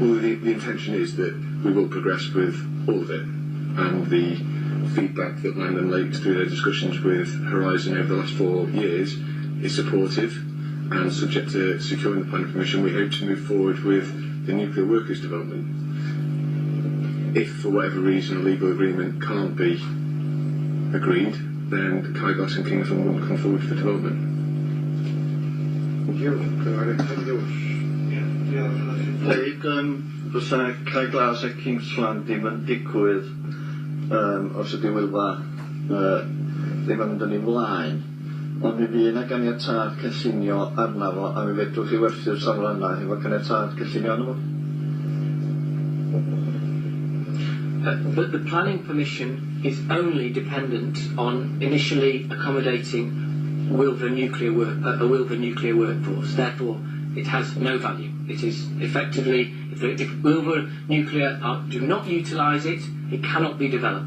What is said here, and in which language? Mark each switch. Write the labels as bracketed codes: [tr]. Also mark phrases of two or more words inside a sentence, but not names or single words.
[en] Well, the intention is that we will progress with all of it, and the feedback that Land and Lakes through their discussions with Horizon over the last 4 years is supportive, and subject to securing the planning permission, we hope to move forward with the nuclear workers development. If for whatever reason a legal agreement can't be agreed, then Kai Glass and Kingsland wouldn't come forward for development. Thank you. [cy] Fysa Kai Glass a Kingsland ddim yn digwydd os ydy Wylfa ddim yn mynd yn ei flaen, ond mi fydd yna ganiatâd cynllunio arno fo, a mi fedrwch chi werthu'r safle yna efo ganiatâd cynllunio arno fo. [en] But the planning permission is only dependent on initially accommodating a Wylfa nuclear workforce. Therefore, it has no value. It is effectively, if Wylfa nuclear do not utilise it, it cannot be developed.